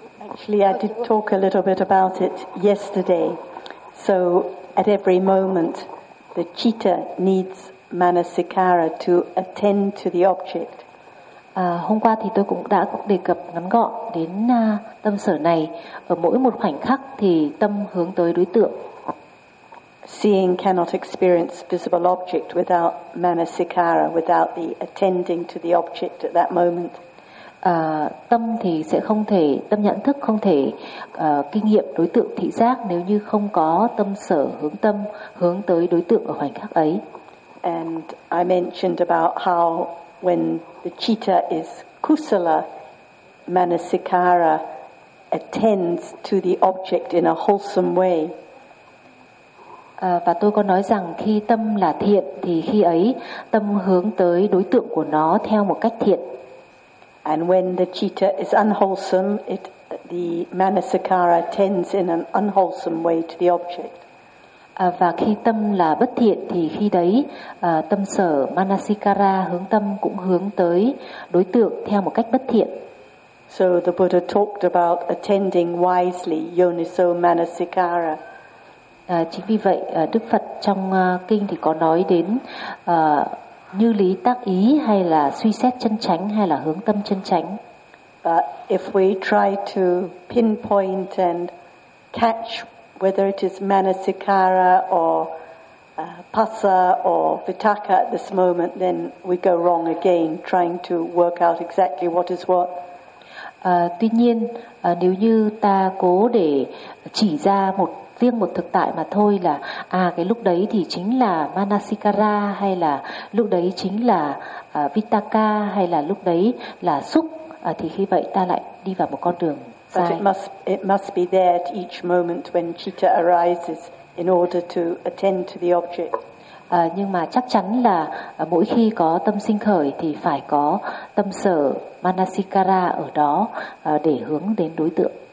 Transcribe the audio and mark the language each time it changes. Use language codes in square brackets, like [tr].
[en] Actually, I did talk a little bit about it yesterday. So at every moment, the citta needs manasikara to attend to the object. [vi] Hôm qua thì tôi cũng đã đề cập ngắn gọn đến tâm sở này. Ở mỗi một khoảnh khắc thì tâm hướng tới đối tượng. [en] Seeing cannot experience visible object without manasikara, without the attending to the object at that moment. [vi] Tâm thì sẽ không thể, tâm nhận thức không thể kinh nghiệm đối tượng thị giác nếu như không có tâm sở hướng tâm hướng tới đối tượng ở khoảnh khắc ấy. [en] And I mentioned about how when the citta is kusala, manasikara attends to the object in a wholesome way. [vi] Và tôi có nói rằng khi tâm là thiện thì khi ấy tâm hướng tới đối tượng của nó theo một cách thiện. [en] And when the citta is unwholesome, the manasikara tends in an unwholesome way to the object. [vi] Và khi tâm là bất thiện thì khi đấy tâm sở manasikara hướng tâm cũng hướng tới đối tượng theo một cách bất thiện. [en] So the Buddha talked about attending wisely, yoniso manasikara. [vi] Chính vì vậy Đức Phật trong kinh thì có nói đến như lý tác ý, hay là suy xét chân chánh, hay là hướng tâm chân chánh. [en] But if we try to pinpoint and catch whether it is manasikara or pasa or vitaka at this moment, then we go wrong again trying to work out exactly what is what. [vi] Tuy nhiên, nếu như ta cố để chỉ ra một riêng một thực tại mà thôi, là à cái lúc đấy thì chính là Manasikara, hay là lúc đấy chính là Vitaka, hay là lúc đấy là Xúc, thì khi vậy ta lại đi vào một con đường sai. [en] It must be there at each moment when citta arises in order to attend to the object. [vi] Nhưng mà chắc chắn là mỗi khi có tâm sinh khởi thì phải có tâm sở Manasikara ở đó để hướng đến đối tượng.